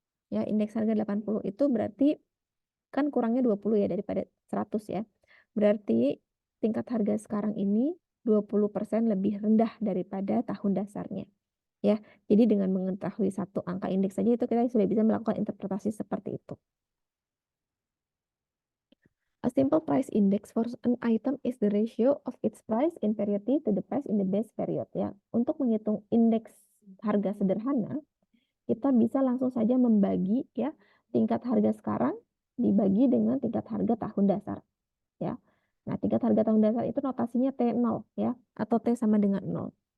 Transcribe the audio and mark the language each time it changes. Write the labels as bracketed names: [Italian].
[Indonesian] Ya, indeks harga 80 itu berarti kan kurangnya 20 ya daripada 100 ya. Berarti tingkat harga sekarang ini 20% lebih rendah daripada tahun dasarnya. Ya, jadi dengan mengetahui satu angka indeks saja itu kita sudah bisa melakukan interpretasi seperti itu. [English] A simple price index for an item is the ratio of its price in period T to the price in the base period ya. [Indonesian] Untuk menghitung indeks harga sederhana, kita bisa langsung saja membagi ya tingkat harga sekarang dibagi dengan tingkat harga tahun dasar ya. Nah, tingkat harga tahun dasar itu notasinya T0 ya atau T sama dengan 0.